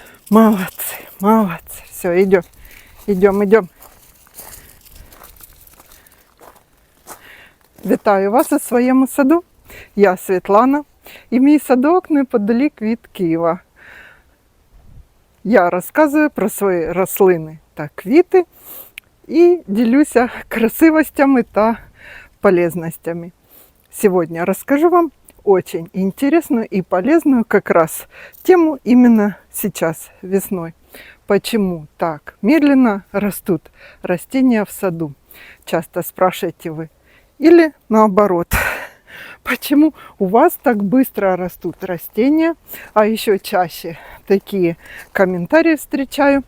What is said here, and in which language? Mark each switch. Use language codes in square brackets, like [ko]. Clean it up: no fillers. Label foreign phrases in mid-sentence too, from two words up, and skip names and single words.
[ru] Молодцы, молодцы. Все, идем, идем, идем. [uk] Вітаю вас у своєму саду. Я Світлана і мій садок неподалік від Києва. Я розказую про свої рослини та квіти і ділюся красивостями та полезностями. [ru] Сегодня расскажу вам очень интересную и полезную как раз тему именно сейчас, весной. Почему так медленно растут растения в саду? Часто спрашиваете вы. Или наоборот, почему у вас так быстро растут растения, а еще чаще такие комментарии встречаю.